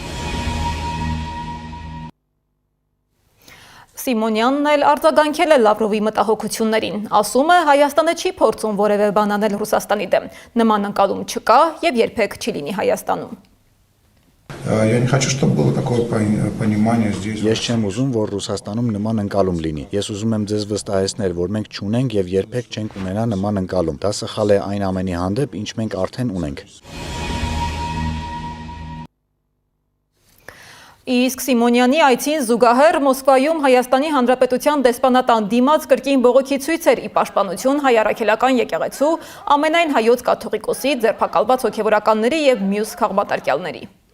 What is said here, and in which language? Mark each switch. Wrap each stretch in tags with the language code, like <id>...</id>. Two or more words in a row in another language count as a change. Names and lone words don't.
<hy>Սիմոնյանն էլ արձագանքել է Լավրովի մտահոգություններին, ասում է Հայաստանը չի փորձում որևէ բան անել Ռուսաստանի դեմ, նման ընկալում չկա եւ երբեք չի լինի Հայաստանում։</hy> <ru>Я не хочу, чтобы было такое понимание здесь.</ru> <hy>Ես չեմ ուզում, որ Ռուսաստանում նման ընկալում լինի։ Ես ուզում եմ ձեզ վստահեցնել, որ մենք չունենք եւ երբեք չենք ունենա նման ընկալում։ Դա սխալ է այն ամենի հանդեպ, ինչ մենք արդեն ունենք։ Իսկ Սիմոնյանի այցին զուգահեռ Մոսկվայում Հայաստանի Հանրապետության դեսպանատան դիմաց կրկին բողոքի ցույցեր ի պաշտպանություն հայ առաքելական եկեղեցու ամենայն հայոց կաթողիկոսի ձերբակալված հոգևորականների եւ մյուս քաղբատարկյալների։</hy>